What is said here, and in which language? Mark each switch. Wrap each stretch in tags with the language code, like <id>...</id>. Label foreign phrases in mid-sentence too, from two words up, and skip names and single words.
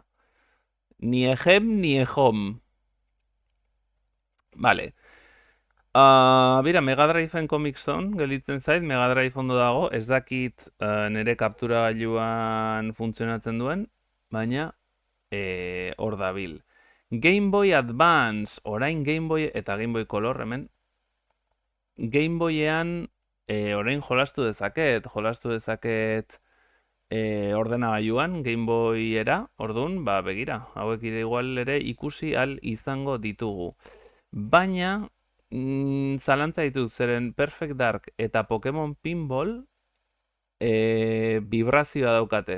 <eu>Ni ejem, ni ejom. Vale. Bira, Mega Drive-en Comic Zone gelditzen zait, Mega Drive ondo dago, ez dakit nire kaptura gailuan funtzionatzen duen, baina hor dabil. Game Boy Advance, orain Game Boy eta Game Boy Color hemen. Game Boyean orain jolastu dezaket ordenagailuan Game Boyera, ordun, ba begira, hauek ere igual ere ikusi al izango ditugu. Baina zalantza ditut zeren Perfect Dark eta Pokemon Pinball vibrazioa daukate.</eu>